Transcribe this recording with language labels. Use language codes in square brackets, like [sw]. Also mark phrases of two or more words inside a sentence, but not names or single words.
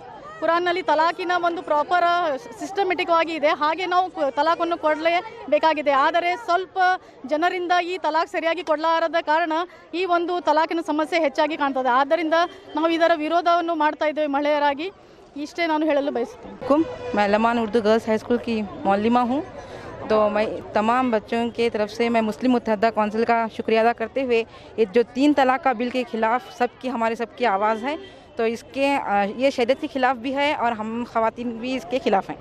[kn] ಕುರಾನ್ನಲ್ಲಿ ತಲಾಖಿನ [en] proper systematic [kn] ಆಗಿ ಇದೆ. ಹಾಗೆ ನಾವು ತಲಾಖನ್ನು ಕೊಡಲೇಬೇಕಾಗಿದೆ. ಆದರೆ ಸ್ವಲ್ಪ ಜನರಿಂದ ಈ ತಲಾಖ್ ಸರಿಯಾಗಿ ಕೊಡಲಾರದ ಕಾರಣ ಈ ತಲಾಖಿನ ಸಮಸ್ಯೆ ಹೆಚ್ಚಾಗಿ ಕಾಣ್ತದೆ. ಆದ್ದರಿಂದ ನಾವು ಇದರ ವಿರೋಧವನ್ನು ಮಾಡ್ತಾ ಇದ್ದೇವೆ ಮಹಿಳೆಯರಾಗಿ. ಇಷ್ಟೇ ನಾನು ಹೇಳಲು ಬಯಸುತ್ತೇನೆ. [ur] میں لمان اردو گرلز ہائی اسکول کی معلمہ ہوں۔ تو میں تمام بچوں کے طرف سے میں مسلم متحدہ کونسل کا شکریہ ادا کرتے ہوئے یہ جو 3 طلاق کا بل کے خلاف ہمارے سب کی آواز ہے، تو یہ شریعت کے خلاف بھی ہے اور ہم خواتین بھی اس کے خلاف ہیں.